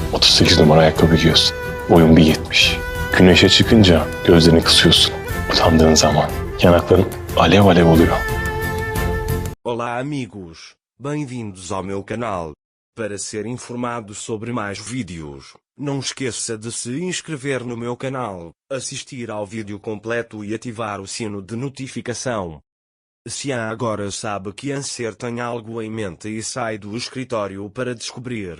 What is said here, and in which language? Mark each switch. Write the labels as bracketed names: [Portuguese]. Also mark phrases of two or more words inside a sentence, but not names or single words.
[Turkish] 38 numara ayakkabı giyiyorsun. Boyun 1.70. Güneşe çıkınca gözlerini kısıyorsun. Utandığın zaman yanakların alev alev oluyor. [Portuguese] Olá amigos, bem-vindos ao meu canal. Para ser informado sobre mais vídeos, não esqueça de se inscrever no meu canal, assistir ao vídeo completo e ativar o sino de notificação. Xian agora sabe que Anser tem algo em mente e sai do escritório para descobrir.